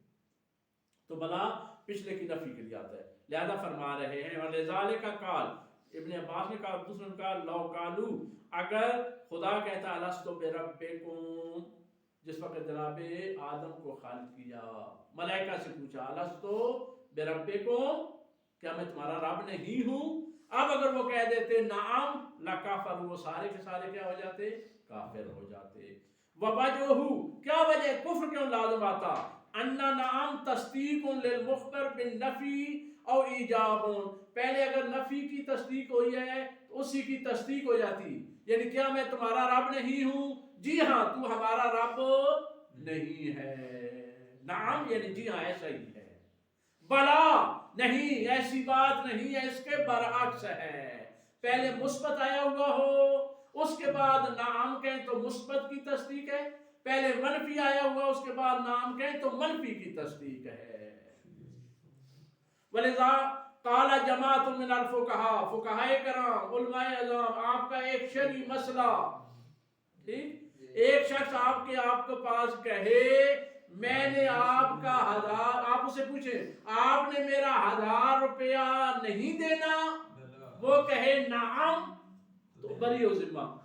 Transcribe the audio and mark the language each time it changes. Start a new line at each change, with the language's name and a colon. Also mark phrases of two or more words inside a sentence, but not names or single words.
Urdu: تو بلا پچھلے کی نفی کے لیے آتا ہے، لہذا فرما رہے ہیں
Arabic: وَلِذَالِكَ قال،
Urdu: ابن عباس نے کہا، دوسرے نے کہا
Arabic: لو قالو،
Urdu: اگر خدا کہتا
Arabic: الستو بربکم،
Urdu: جس وقت جناب آدم کو خالق کیا، ملائکہ سے پوچھا
Arabic: الستو بربکم،
Urdu: کیا میں تمہارا رب نہیں ہوں، اب اگر وہ کہہ دیتے
Arabic: نعم لکافر،
Urdu: وہ سارے کے سارے کیا ہو جاتے، کافر ہو جاتے۔ ووجہہ، کیا وجہ کفر کیوں لازم آتا،
Arabic: ان نعم تصدیق للمخبر بالنفی او ایجاب،
Urdu: پہلے اگر نفی کی تصدیق ہوئی ہے تو اسی کی تصدیق ہو جاتی، یعنی کیا میں تمہارا رب نہیں ہوں، جی ہاں تو ہمارا رب نہیں ہے، نعم یعنی جی ہاں ایسا ہی ہے، بلا نہیں ایسی بات نہیں ہے، اس کے برعکس ہے، پہلے مثبت آیا ہوا ہو اس کے بعد نعم کہیں تو مثبت کی تصدیق ہے، پہلے منفی آیا ہوا اس کے بعد نعم کہیں تو منفی کی تصدیق ہے۔
Arabic: وَلِذَا قَالَ جَمَاعَةٌ مِّنَ الْفُقَهَاءِ،
Urdu: فقہائے کرام، علماء اعظام، آپ کا ایک شرعی مسئلہ، ٹھیک، ایک شخص آپ کے پاس کہے میں نے آپ کا 1000، آپ اسے پوچھیں آپ نے میرا 1000 روپیہ نہیں دینا، وہ کہے نعم تو بری ہو ذمہ،